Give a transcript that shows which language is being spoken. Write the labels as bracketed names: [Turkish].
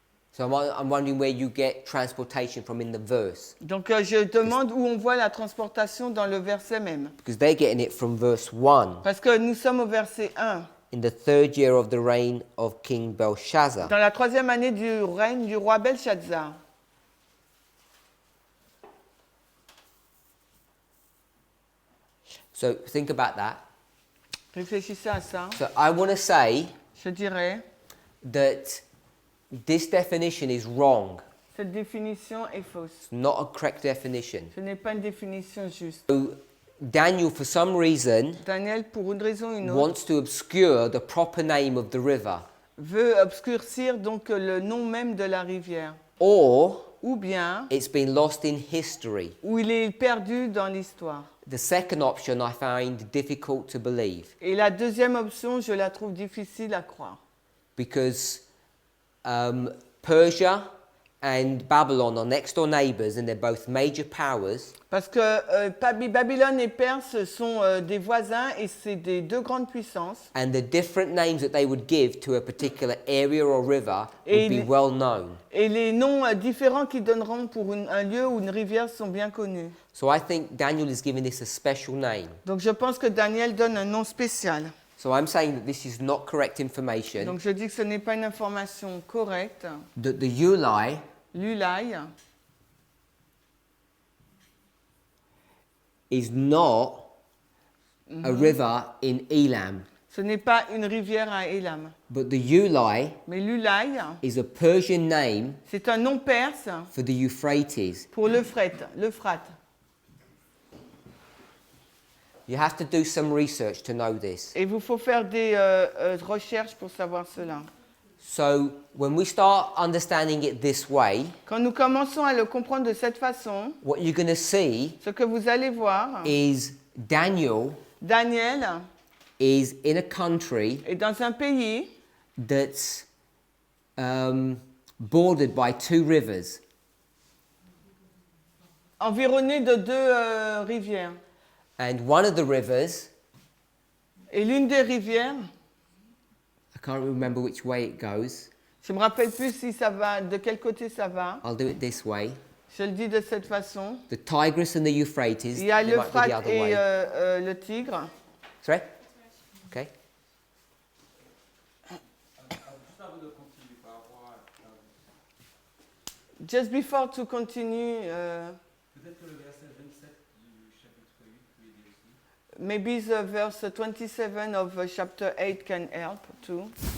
[English] So I'm wondering where you get transportation from in the verse. [French] Donc je demande où on voit la transportation dans le verset même. [English] Because they're getting it from verse 1. [French] Parce que nous sommes au verset 1. [English] In the 3rd year of the reign of King Belshazzar. [French] Dans la 3e année du règne du roi Belshazzar. [English] So think about that. [French] Réfléchissez à ça. [English] So I want to say [French] Je dirais, [English] that this definition is wrong. [French] cette définition est fausse. [English] It's not a correct definition. [French] Ce n'est pas une définition juste. [English] So Daniel, for some reason, [French] Daniel, pour une raison ou une autre, [English] wants to obscure the proper name of the river. [French] veut obscurcir donc le nom même de la rivière. [English] Or [French] Ou bien, [English] it's been lost in history. [French] où il est perdu dans l'histoire. [English] The second option I find difficult to believe [French] Et la deuxième option, je la trouve difficile à croire. [English] because Persia and Babylon are next door neighbors and they're both major powers. [French] Parce que Babylone et Perse sont des voisins et c'est des deux grandes puissances. [English] And the different names that they would give to a particular area or river [French] Et [English] would be well known. [French] Et les noms différents qu'ils donneront pour un lieu ou une rivière sont bien connus. [English] So I think Daniel is giving this a special name. [French] Donc je pense que Daniel donne un nom spécial. [English] So I'm saying that this is not correct information. [French] Donc je dis que ce n'est pas une information correcte. [English] That the Juillet [French] Lulai [English] is not a river in Elam, [French] ce n'est pas une rivière à Elam. [English] but the Juillet [French] Mais Lulai, [English] is a Persian name [French] c'est un nom perse [English] for the Euphrates. [French] pour l'Euphrate. [English] You have to do some research to know this. [French] Et il faut faire des recherches pour savoir cela. [English] So when we start understanding it this way, [French] Quand nous commençons à le comprendre de cette façon, [English] what you're going to see [French] ce que vous allez voir, [English] is Daniel [French] Daniel [English] is in a country [French] est dans un pays [English] that's bordered by 2 rivers. [French] environné de deux rivières. [English] And one of the rivers, [French] Et l'une des rivières, [English] I can't remember which way it goes. [French] je ne me rappelle plus si ça va, de quel côté ça va. [English] I'll do it this way. [French] Je le dis de cette façon. [English] The Tigris and the Euphrates. [French] Il y a [English] they might be the [French] l'Euphrate [English] other [French] et [English] way. [French] le Tigre. [English] Sorry? Okay. [French] Juste avant de continuer par rapport [English] just before to continue, [French] Peut-être que le verset 27 du chapitre 8 peut aider aussi. [English] maybe the verse 27 of chapter 8 can help too.